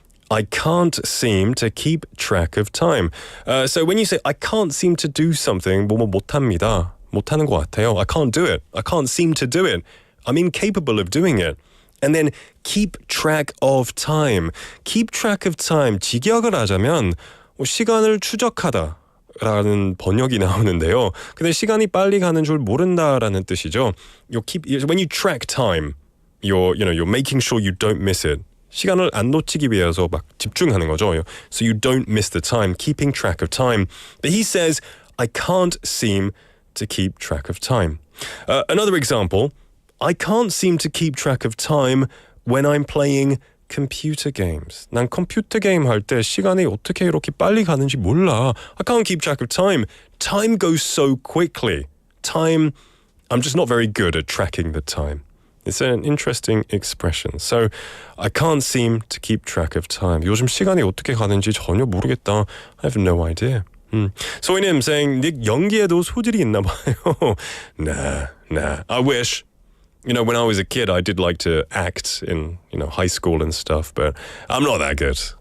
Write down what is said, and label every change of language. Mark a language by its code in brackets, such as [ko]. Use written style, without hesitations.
[en] I can't seem to keep track of time. So when you say, I can't seem to do something, [ko] 못합니다. 못하는 것 같아요. [en] I can't do it. I can't seem to do it. I'm incapable of doing it. And then keep track of time. Keep track of time. [ko] 직역을 하자면 시간을 추적하다 라는 번역이 나오는데요. 근데 시간이 빨리 가는 줄 모른다라는 뜻이죠. [en] When you track time, you're making sure you don't miss it. [ko] 시간을 안 놓치기 위해서 막 집중하는 거죠. [en] So you don't miss the time, keeping track of time. But he says, I can't seem to keep track of time. Another example, I can't seem to keep track of time when I'm playing computer games. [ko] 난 컴퓨터 게임 할 때 시간이 어떻게 이렇게 빨리 가는지 몰라. [en] I can't keep track of time. Time goes so quickly. I'm just not very good at tracking the time. It's an interesting expression. So I can't seem to keep track of time. [ko] 요즘 시간이 어떻게 가는지 전혀 모르겠다. [en] I have no idea. [ko] 소희님 saying, 닉 연기에도 소질이 있나 봐요. [en] Nah. I wish. You know, when I was a kid, I did like to act in, high school and stuff, but I'm not that good.